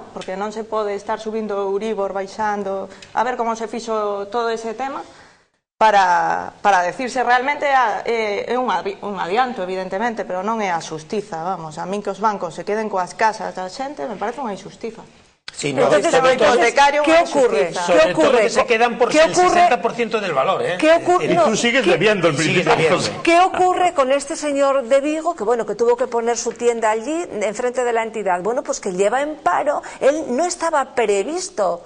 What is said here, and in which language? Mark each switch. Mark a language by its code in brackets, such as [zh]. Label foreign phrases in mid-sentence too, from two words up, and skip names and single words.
[gl] Porque non se pode estar subindo o Euribor, baixando, a ver como se fixo todo ese tema, para decirse realmente é un adianto, evidentemente, pero non é a xustiza, vamos. A min que os bancos se queden coas casas da xente me parece unha injustiza. [es] Sí, no, entonces, ¿qué ocurre? Sobre todo que se quedan por el 60% del valor, ¿eh? ¿Qué ocurre? Y tú sigues debiendo el principio. ¿Qué ocurre con este señor de Vigo que tuvo que poner su tienda allí enfrente de la entidad? Bueno, pues que lleva en paro, él no estaba previsto.